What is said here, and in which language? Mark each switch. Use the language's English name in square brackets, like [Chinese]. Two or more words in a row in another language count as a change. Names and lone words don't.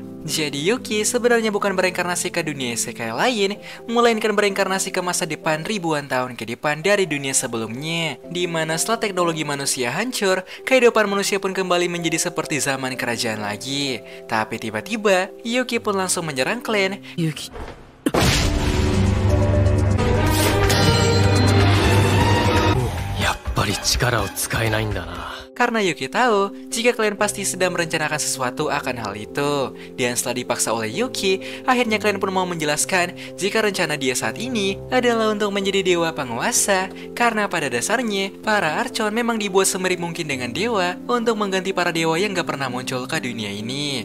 [Indonesian] Jadi Yuki sebenarnya bukan bereinkarnasi ke dunia isekai lain, melainkan bereinkarnasi ke masa depan ribuan tahun ke depan dari dunia sebelumnya. Di mana setelah teknologi manusia hancur, kehidupan manusia pun kembali menjadi seperti zaman kerajaan lagi. Tapi tiba-tiba, Yuki pun langsung menyerang Clan. [Japanese] ユキやっぱり力を使えないんだな [Indonesian] Karena Yuki tahu jika kalian pasti sedang merencanakan sesuatu akan hal itu. Dan setelah dipaksa oleh Yuki, akhirnya kalian pun mau menjelaskan jika rencana dia saat ini adalah untuk menjadi dewa penguasa. Karena pada dasarnya, para Archon memang dibuat semirip mungkin dengan dewa untuk mengganti para dewa yang gak pernah muncul ke dunia ini.